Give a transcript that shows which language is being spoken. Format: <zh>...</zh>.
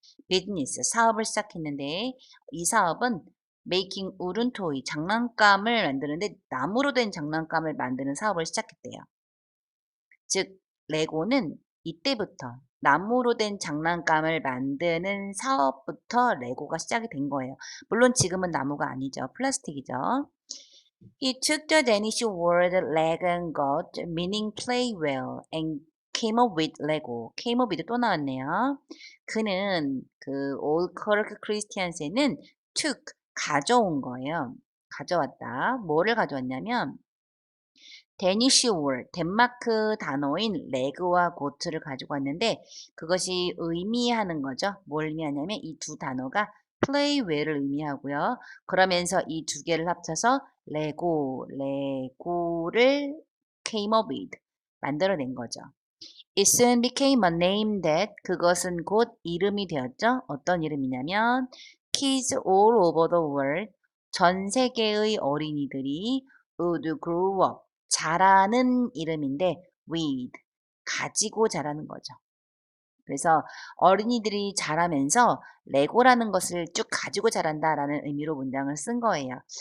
<ko>비즈니스 사업을 시작했는데 이 사업은</ko> <en>메이킹 우른 토이</en> <ko>장난감을 만드는데 나무로 된 장난감을 만드는 사업을 시작했대요. 즉 레고는 이때부터 나무로 된 장난감을 만드는 사업부터 레고가 시작이 된 거예요. 물론 지금은 나무가 아니죠. 플라스틱이죠.</ko> <en>He took the Danish word leg and got meaning play well and came up with Lego.</en> <ko>came up with 또 나왔네요. 그는 그 올커크 크리스티안세는 took 가져온 거예요. 가져왔다. 뭐를 가져왔냐면 데니쉬 월, 덴마크 단어인 레그와 고트를 가지고 왔는데 그것이 의미하는 거죠. 뭘 의미하냐면 이 두 단어가 play well을 의미하고요. 그러면서 이 두 개를 합쳐서 레고를 came up with 만들어낸 거죠.</ko> <en>It soon became a name that</en> <ko>그것은 곧 이름이 되었죠. 어떤 이름이냐면</ko> <en>Kids all over the world</en> <ko>전 세계의 어린이들이</ko> <en>would grow up</en> <ko>자라는 이름인데 with 가지고 자라는 거죠. 그래서 어린이들이 자라면서 레고라는 것을 쭉 가지고 자란다라는 의미로 문장을 쓴 거예요.</ko>